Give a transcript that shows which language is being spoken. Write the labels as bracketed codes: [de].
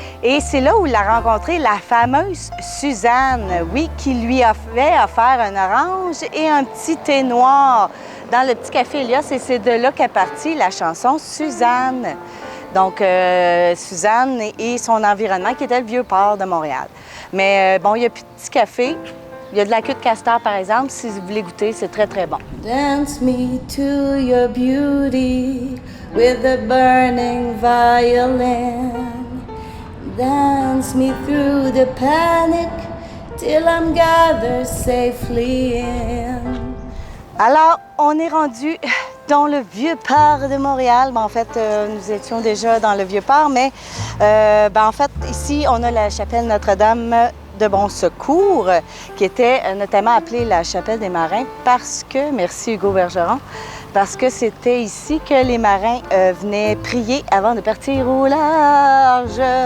[fr] Et c'est là où il a rencontré la fameuse Suzanne, oui, qui lui avait offert un orange et un petit thé noir dans le petit café Helios. Et c'est de là qu'est partie la chanson Suzanne. Donc, Suzanne et son environnement, qui était le Vieux-Port de Montréal. Mais bon, il n'y a plus de petit café. Il y a de la queue de castor, par exemple. Si vous voulez goûter, c'est très, très bon. [en] Dance me to your beauty with a burning violin. Dance me through the panic till I'm gathered safely in. [fr] Alors, on est rendu dans le Vieux-Port de Montréal. En fait, nous étions déjà dans le Vieux-Port, mais en fait, ici, on a la chapelle Notre-Dame de Bon Secours, qui était notamment appelée la chapelle des marins parce que, merci Hugo Bergeron, parce que c'était ici que les marins venaient prier avant de partir au large.